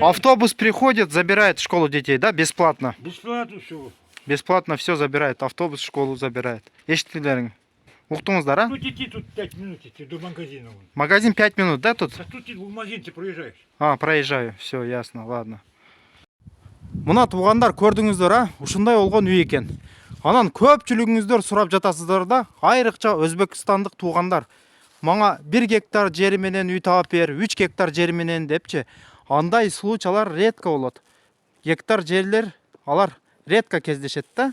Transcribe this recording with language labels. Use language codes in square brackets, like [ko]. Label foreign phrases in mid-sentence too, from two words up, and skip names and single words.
[ru] автобус приходит, забирает в школу детей, да, бесплатно? Бесплатно все. Бесплатно все забирает, автобус школу забирает. [ky] Эшиттиңерби? Уктуңуздар, а? [ru] Ну идти тут 5 минут идти до магазина. Вон. Магазин 5 минут, да, тут? А тут в магазин ты проезжаешь. Проезжаю. Все, ясно, ладно. [ky] Мына туугандар көрдүңүздөр, а? Ушундай болгон үй экен. Анан көпчүлүгүңүздөр сурап жатасыздар да, айрыкча өзбекстандык туугандар. Мага 1 гектар жери менен үй таап бер, 3 гектар жери менен депчи. Андай случайлар редко болот. Гектар жерлер алар редко кездешет да.